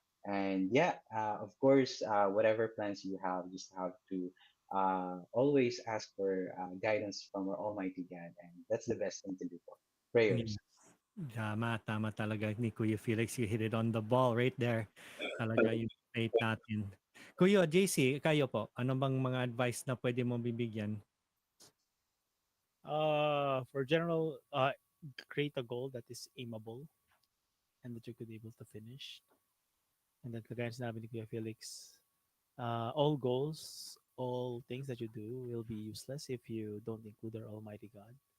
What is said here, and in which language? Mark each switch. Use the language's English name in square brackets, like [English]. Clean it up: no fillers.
[English] And yeah, of course, whatever plans you have, just have to always ask for guidance from our Almighty God, and that's the best thing to do. For Yes. prayers. [Filipino] Tama, tama talaga ni Kuya Felix. [English] You hit it on the ball right there. [Filipino] Talaga yung faith natin. Kuya JC, kayo po, ano bang mga advice na pwede mo bibigyan? [English] For general, create a goal that is aimable and that you could able to finish. And then [Filipino] kagaya ng sinabi ni Kuya Felix, [English] all goals, all things that you do will be useless if you don't include our Almighty God.